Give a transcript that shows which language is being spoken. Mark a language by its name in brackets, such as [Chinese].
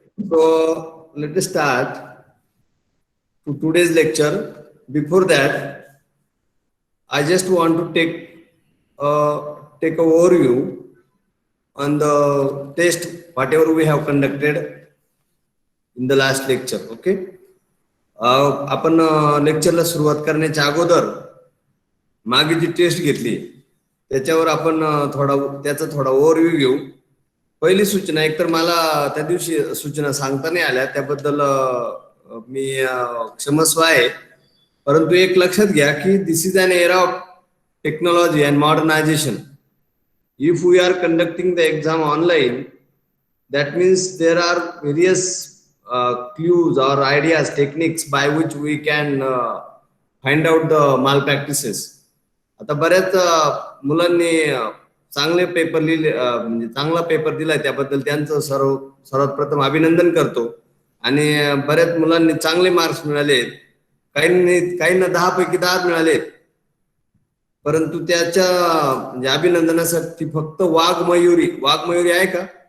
[English] So let us start to today's lecture. Before that, I just want to take a overview on the test whatever we have conducted in the last lecture. Okay. [Marathi] आपण लेक्चरला सुरुवात करण्याच्या अगोदर मागे जी taste घेतली त्याच्यावर आपण त्याचा थोडा ओव्हरव्ह्यू घेऊ. पहिली सूचना, एकतर मला त्या दिवशी सूचना सांगता नाही आल्या त्याबद्दल मी क्षमस्व आहे, परंतु एक लक्षात घ्या की [English] This is an era of technology and modernisation. [Marathi] If we R conducting the exam online, [English] that means there are various clues or ideas, techniques by which we can find out the malpractices. [Marathi] आता बऱ्याच मुलांनी चांगले paper लिहिले, म्हणजे चांगला paper दिलाय त्याबद्दल त्यांचं सर्वात प्रथम अभिनंदन करतो. आणि बऱ्याच मुलांनी चांगले मार्क्स मिळाले, काहींना 10 पैकी 10 मिळाले, परंतु त्याच्या म्हणजे अभिनंदनासाठी फक्त वाघमयुरी आहे का?